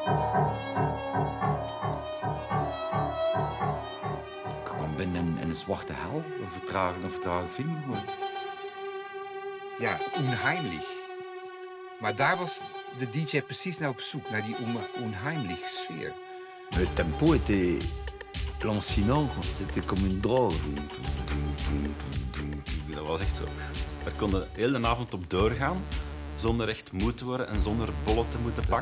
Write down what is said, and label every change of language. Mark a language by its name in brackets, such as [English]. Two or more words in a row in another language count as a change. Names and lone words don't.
[Dutch] Ik kwam binnen in een zwarte hel. Een vertragen film gewoon. Ja, unheimlich. Maar daar was de DJ precies naar op zoek, naar die unheimlich sfeer. [French] Le tempo était lancinant, c'était comme une drogue. [Dutch] Dat was echt zo. Daar kon de hele avond op doorgaan, zonder echt moe te worden en zonder bollen te moeten pakken.